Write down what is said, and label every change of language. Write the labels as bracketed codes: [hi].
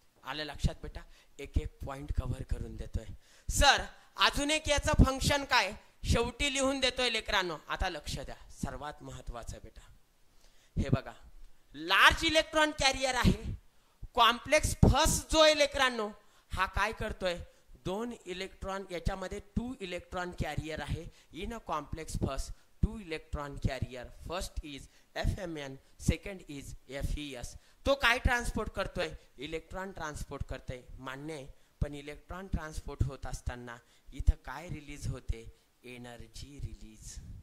[mr] आलं लक्षात बेटा? एक एक पॉइंट कव्हर करून देतोय. सर अजून एक याचं फंक्शन काय शेवटी लिहून देतोय लेकरांनो. आता लक्ष द्या, सर्वात महत्वाचं बेटा हे बघा. लार्ज इलेक्ट्रॉन कॅरियर आहे. कॉम्प्लेक्स फर्स्ट जो आहे लेकरांनो, हा काय करतोय? 2 इलेक्ट्रॉन, याच्यामध्ये 2 इलेक्ट्रॉन कॅरियर आहे. [en] In a complex first 2 electron carrier. First is FMN, second is FES. [mr] तो काय ट्रान्सपोर्ट करतोय? इलेक्ट्रॉन ट्रान्सपोर्ट करतोय, मान्य आहे. पण इलेक्ट्रॉन ट्रान्सपोर्ट होत असताना इथं काय रिलीज होते? Energy release.